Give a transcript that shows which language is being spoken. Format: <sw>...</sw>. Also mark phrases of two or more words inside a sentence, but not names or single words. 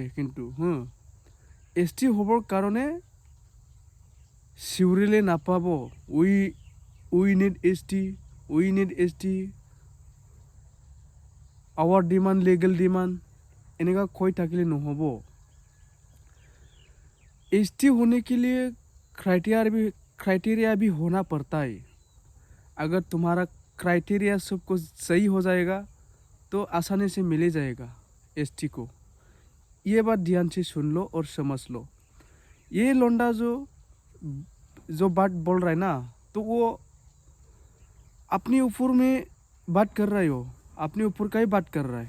<as>কিন্তু ST হ'বৰ কাৰণে চিঞৰিলে নাপাব।</as> <en>We need ST, our demand, legal demand</en> <as>এনেকুৱা কৈ থাকিলে নহ'ব।</as> <hi>ST होने के लिए क्राइटेरिया भी होना पड़ता है। अगर तुम्हारा क्राइटेरिया सब कुछ सही हो जाएगा तो आसानी से मिल जाएगा ST को। ये बात ध्यान से सुन लो और समझ लो। ये लौंडा जो बात बोल रहा है ना, तो वो अपने ऊपर में बात कर रहा है, हो अपने ऊपर का ही बात कर रहा है।</hi>